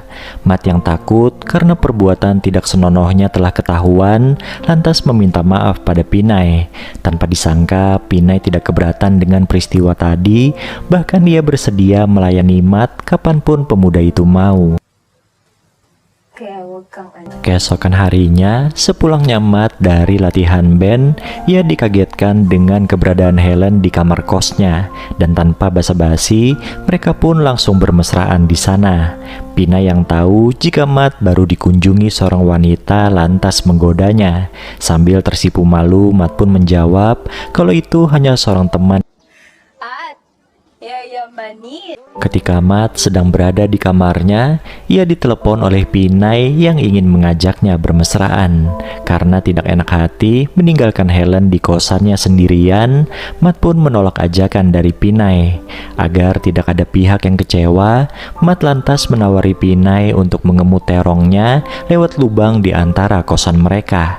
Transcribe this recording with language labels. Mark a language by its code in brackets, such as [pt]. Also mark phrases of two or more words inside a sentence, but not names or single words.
[id] Matt yang takut karena perbuatan tidak senonohnya telah ketahuan, lantas meminta maaf pada Pinay. Tanpa disangka, Pinay tidak keberatan dengan peristiwa tadi, bahkan ia bersedia melayani Matt kapanpun pemuda itu mau. [tl] Kaya huwag kang ano. [id] Keesokan harinya, sepulangnya Matt dari latihan band, ia dikagetkan dengan keberadaan Helen di kamar kosnya, dan tanpa basa-basi, mereka pun langsung bermesraan di sana. Pina yang tahu jika Matt baru dikunjungi seorang wanita lantas menggodanya. Sambil tersipu malu, Matt pun menjawab kalau itu hanya seorang teman. [tl] At, yayamanin. [id] Ketika Matt sedang berada di kamarnya, ia ditelepon oleh Pinay yang ingin mengajaknya bermesraan. Karena tidak enak hati meninggalkan Helen di kosannya sendirian, Matt pun menolak ajakan dari Pinay. Agar tidak ada pihak yang kecewa, Matt lantas menawari Pinay untuk mengemut terongnya lewat lubang di antara kosan mereka.